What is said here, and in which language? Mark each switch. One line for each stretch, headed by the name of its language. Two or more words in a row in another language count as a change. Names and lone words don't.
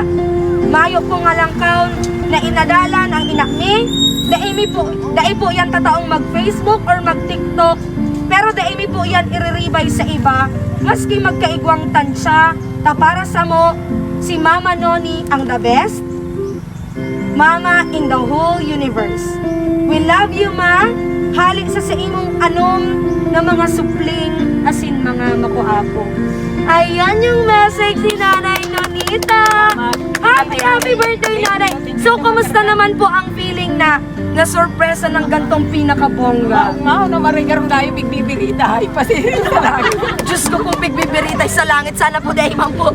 Bikol: Mayo po nga lang kaon na inadalan ang inak mi, dai po yan tataong mag-Facebook or mag-TikTok, pero dai mi po yan iriribay sa iba, maski magkaigwang tansya, ta para sa mo, si Mama Noni ang
English: the best, Mama in the whole universe. We love you, Ma.
Bikol: Halik sa imong anom na mga supling, asin mga makuapo.
Filipino: Ayan yung message ni Nanay Nonita.
English: Happy birthday, Nanay.
Filipino: So, kumusta naman po ang feeling na sorpresa ng gantong pinakabongga?
Bikol: Mao na marigarong tayo bigbibirita. Ay, pasirin sa langit. Diyos ko kung bigbibiritay sa langit, sana po dahil man po.